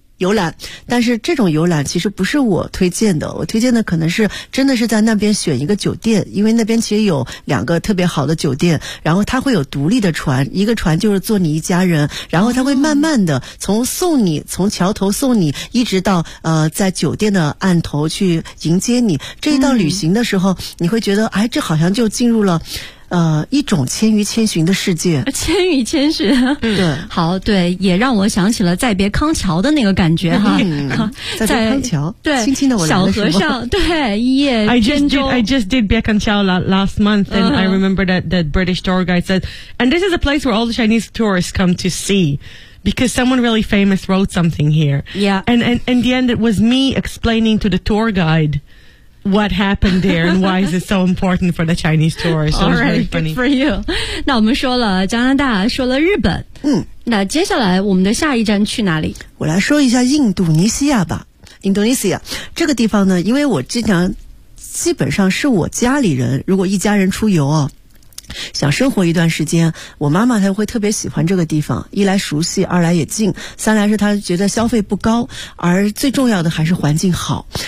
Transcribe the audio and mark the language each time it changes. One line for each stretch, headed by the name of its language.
Chinese: 游览，但是这种游览其实不是我推荐的，我推荐的可能是真的是在那边选一个酒店，因为那边其实有两个特别好的酒店，然后它会有独立的船，一个船就是坐你一家人，然后它会慢慢的从送你、哦、从桥头送你一直到在酒店的岸头去迎接你，这一道旅行的时候、嗯、你会觉得哎，这好像就进入了一种千与千寻的世界，千与千寻，对，好，对，也让我想起了《再别康桥》的那个感觉哈，嗯、在康桥，对，轻轻的我小和尚，对，一夜扁舟。
English: I just did 别康桥 last month, and、uh-huh. I remember that the British tour guide said, and this is a place where all the Chinese tourists come to see. Because someone really famous wrote something here. Yeah. And in the end, it was me explaining to the tour guide what happened there and why is it so important for the Chinese tourists. All right, it was really funny. Good for you.
Chinese: 那我们说了加拿大，说了日本。嗯。那接下来我们的下一站去哪里？我来说一下印度尼西亚吧。印度尼西亚这个地方呢，因为我经常基本上是我家里人，如果一家人出游哦。想生活一段时间，我妈妈她会特别喜欢这个地方，一来熟悉，二来也近，三来是她觉得消费不高，而最重要的还是环境好。